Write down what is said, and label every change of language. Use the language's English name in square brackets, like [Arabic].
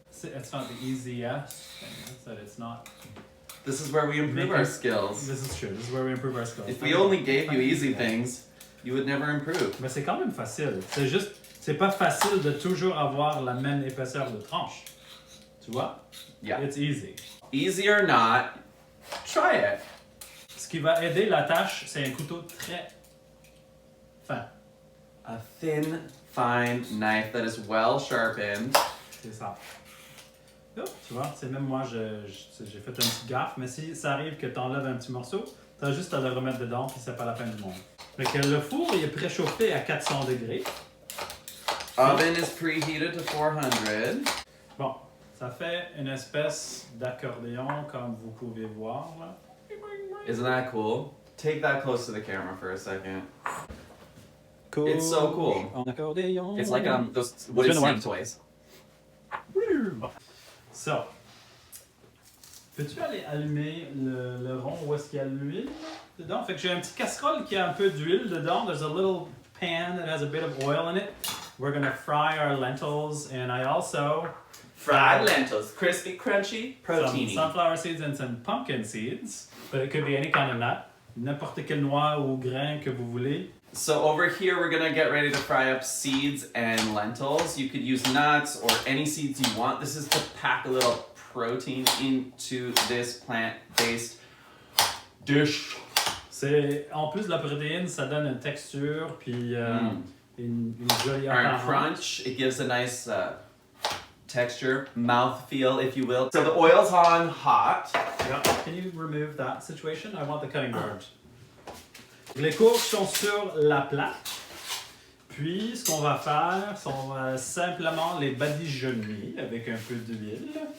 [English] It's not the easiest thing. So it's not. This is where we improve our skills. This is true. This is where we improve our skills. If we only gave you easy things, you would never improve. [French] Mais c'est quand même facile. C'est juste, c'est pas facile de toujours avoir la même épaisseur de tranche. Tu vois? [English] Yeah. It's easy. Easy or not, try it. [French] Ce qui va aider la tâche, c'est un couteau très fin. [English] A thin, fine knife that is well sharpened. [French] C'est ça. Oh, tu vois, c'est même moi, j'ai fait un petit gaffe, mais si ça arrive que tu enlèves un petit morceau, tu as juste à le remettre dedans, puis c'est pas la fin du monde. Fait que le four, il est préchauffé à 400 degrés. [English] Oven is preheated to 400. [French] Bon, ça fait une espèce d'accordéon, comme vous pouvez voir, là. [English] Isn't that cool? Take that close to the camera for a second. Cool. It's so cool. [French] En accordéon. [English] It's like those wooden snake toys. [French] So, peux-tu aller allumer le rond où est-ce qu'il y a l'huile dedans? Fait que j'ai un petit casserole qui a un peu d'huile dedans. [English] There's a little pan that has a bit of oil in it. We're gonna fry our lentils, and I also Fried lentils, crispy, crunchy, proteiny. some sunflower seeds and some pumpkin seeds, but it could be any kind of nut. [French] n'importe quelle noix ou grain que vous voulez. [English] So over here, we're gonna get ready to fry up seeds and lentils. You could use nuts or any seeds you want. This is to pack a little protein into this plant-based dish. [French] C'est, en plus de la protéine, ça donne une texture puis une jolie [English] And [French] apparence. [English] crunch, it gives a nice texture, mouthfeel, if you will. So the oil's on hot. Yeah. Can you remove that situation? I want the cutting board. [French] Les courges sont sur la plaque. Puis, ce qu'on va faire, c'est qu'on va simplement les badigeonner avec un peu d'huile.